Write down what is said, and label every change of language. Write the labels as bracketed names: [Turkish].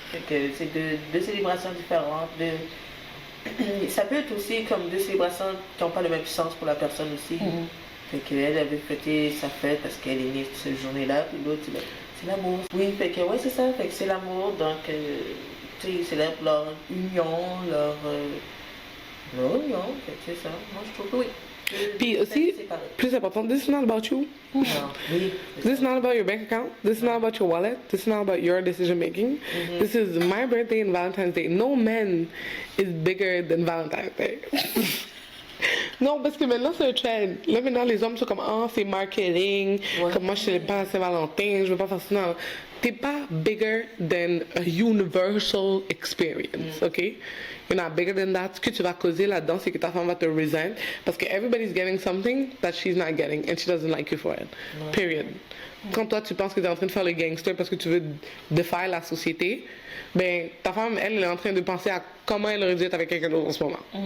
[French] C'est deux célébrations différentes. Ça peut être aussi comme 2 célébrations qui n'ont pas le même sens pour la personne aussi. Fait qu'elle avait fêté sa fête parce qu'elle est née cette journée-là, puis l'autre, c'est l'amour. Oui, fait que, ouais, c'est ça, fait que c'est l'amour, donc, tu sais, ils célèbrent leur union, leur union, fait que c'est ça. Moi, je trouve que oui. Puis aussi, plus important, [English] this is not about you. [French] Non, oui. [English] This is not about your bank account. This is not about your wallet. This is not about your decision making. This is my birthday and Valentine's Day. No man is bigger than Valentine's Day. [French] Non, parce que maintenant c'est un trend. Là maintenant les hommes sont comme ah c'est marketing. Comme moi je célèbre pas Saint-Valentin, je veux pas faire ça. Non, t'es pas [English] bigger than a universal experience, ok? You're not bigger than that. [French] Ce que tu vas causer là-dedans, c'est que ta femme va te [English] resent [French] parce que [English] everybody's getting something that she's not getting and she doesn't like you for it. Period. [French] Quand toi tu penses que tu es en train de faire le gangster parce que tu veux défaire la société, ben ta femme elle est en train de penser à comment elle aurait dû être avec quelqu'un d'autre en ce moment.